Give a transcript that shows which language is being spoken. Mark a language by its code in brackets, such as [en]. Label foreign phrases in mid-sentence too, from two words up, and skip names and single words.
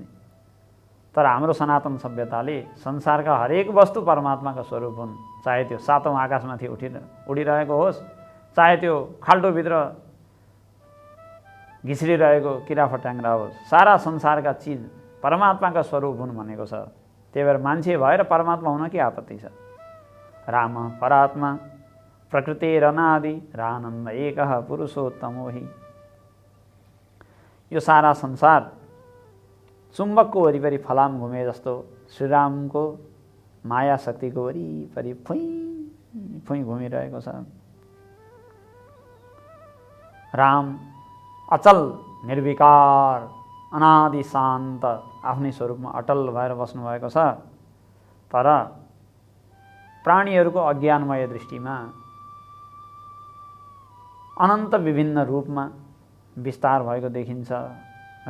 [ne] तर हाम्रो सनातन सभ्यताले संसारका हरेक वस्तु परमात्माका स्वरूप हुन्, चाहे त्यो 7औं आकाशमाथि उडिरहेको होस्, चाहे त्यो खाल्टोभित्र घिस्रिरहेको किराफट्याङ्ग्रा होस्, सारा संसारका चिज परमात्माका स्वरूप हुन् भनेको छ। त्यही भएर मान्छे भएर परमात्मा हुन के आपत्ति छ? [sa] राम परात्मा प्रकृतिरनादि रानन्द एकः पुरुषोत्तमो हि। [ne] यो सारा संसार चुम्बकको वरिपरि फलाम घुमे जस्तो श्रीरामको माया शक्तिको वरिपरि फुइँ फुइँ घुमिरहेको छ। राम अचल निर्विकार अनादि शान्त आफ्नै स्वरूपमा अटल भएर बस्नुभएको छ। तर प्राणीहरूको अज्ञानमय दृष्टिमा अनन्त विभिन्न रूपमा विस्तार भएको देखिन्छ र